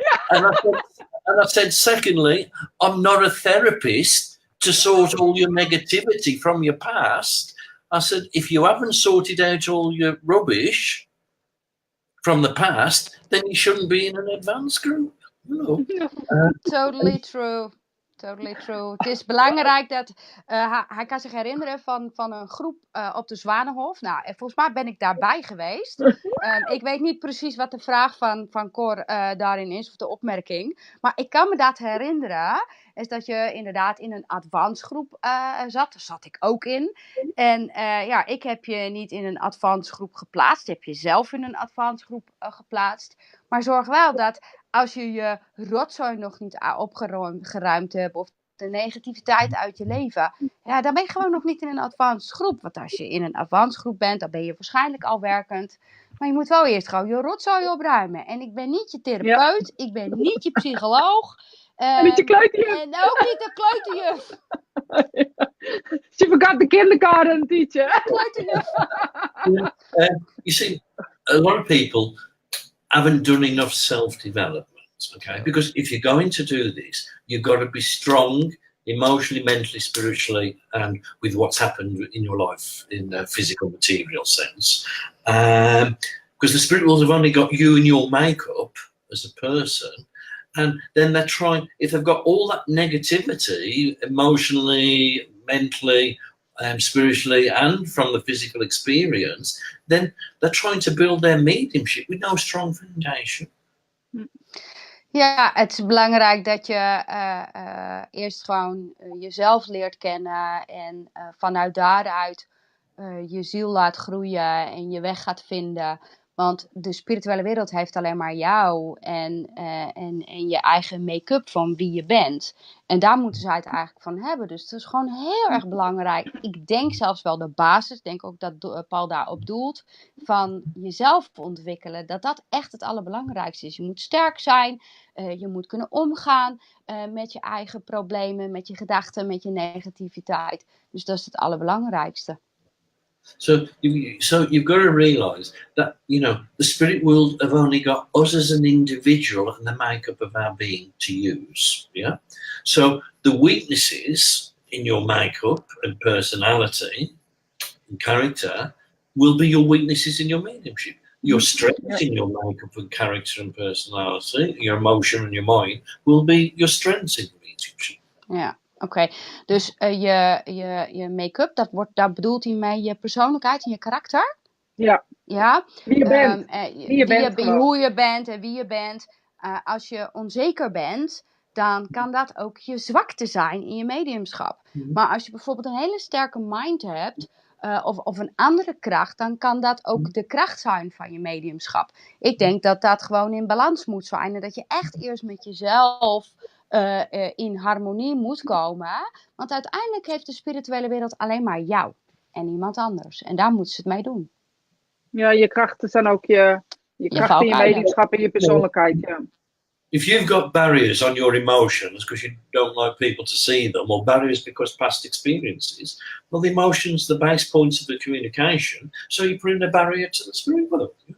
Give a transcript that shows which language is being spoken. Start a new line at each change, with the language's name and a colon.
English: And I said, secondly, I'm not a therapist to sort all your negativity from your past. I said, if you haven't sorted out all your rubbish from the past, then you shouldn't be in an advanced group. No. Totally true. Totally true.
Dutch: Het is belangrijk dat hij kan zich herinneren van een groep op de Zwanenhof. Nou, en volgens mij ben ik daarbij geweest. Ik weet niet precies wat de vraag van Cor daarin is, of de opmerking. Maar ik kan me dat herinneren, is dat je inderdaad in een advanced groep zat. Daar zat ik ook in. En ik heb je niet in een advanced groep geplaatst. Je hebt jezelf in een advanced groep geplaatst. Maar zorg wel dat als je je rotzooi nog niet opgeruimd hebt of de negativiteit uit je leven, ja, dan ben je gewoon nog niet in een advanced groep. Want als je in een advanced groep bent, dan ben je waarschijnlijk al werkend. Maar je moet wel eerst gewoon je rotzooi opruimen. En ik ben niet je therapeut, ik ben niet je psycholoog. En niet je kleuterjuf. En ook niet de kleuterjuf.
English: She forgot the kindergarten teacher.
Dutch: Kleuterjuf.
English: You see, a lot of people haven't done enough self-development, okay? Because if you're going to do this, you've got to be strong emotionally, mentally, spiritually, and with what's happened in your life in a physical, material sense. Because the spirit world have only got you and your makeup as a person, and then they're trying, if they've got all that negativity, emotionally, mentally, spiritually, and from the physical experience, then they're trying to build their mediumship with no strong foundation.
Dutch: Ja, het is belangrijk dat je eerst gewoon jezelf leert kennen en vanuit daaruit je ziel laat groeien en je weg gaat vinden. Want de spirituele wereld heeft alleen maar jou en je eigen make-up van wie je bent. En daar moeten zij het eigenlijk van hebben. Dus het is gewoon heel erg belangrijk. Ik denk zelfs wel de basis, ik denk ook dat Paul daarop doelt, van jezelf ontwikkelen. Dat echt het allerbelangrijkste is. Je moet sterk zijn, je moet kunnen omgaan met je eigen problemen, met je gedachten, met je negativiteit. Dus dat is het allerbelangrijkste.
English: So you've got to realize that, the spirit world have only got us as an individual and the makeup of our being to use. Yeah. So the weaknesses in your makeup and personality and character will be your weaknesses in your mediumship. Your strengths in your makeup and character and personality, your emotion and your mind will be your strengths in the mediumship.
Dutch: Ja. Oké, dus je make-up, daar bedoelt hij mee je persoonlijkheid en je karakter? Ja. Ja. Wie je bent. Hoe je bent en wie je bent. Als je onzeker bent, dan kan dat ook je zwakte zijn in je mediumschap. Mm-hmm. Maar als je bijvoorbeeld een hele sterke mind hebt, of een andere kracht, dan kan dat ook de kracht zijn van je mediumschap. Ik denk dat dat gewoon in balans moet zijn en dat je echt eerst met jezelf in harmonie moet komen. Want uiteindelijk heeft de spirituele wereld alleen maar jou en niemand anders. En daar moeten ze het mee doen. Ja, je krachten zijn ook je krachten, je mediumschap en je persoonlijkheid. Ja.
English: If you've got barriers on your emotions because you don't like people to see them, or barriers because past experiences, well, the emotions, the base points of the communication, so you put in a barrier to the spirit world.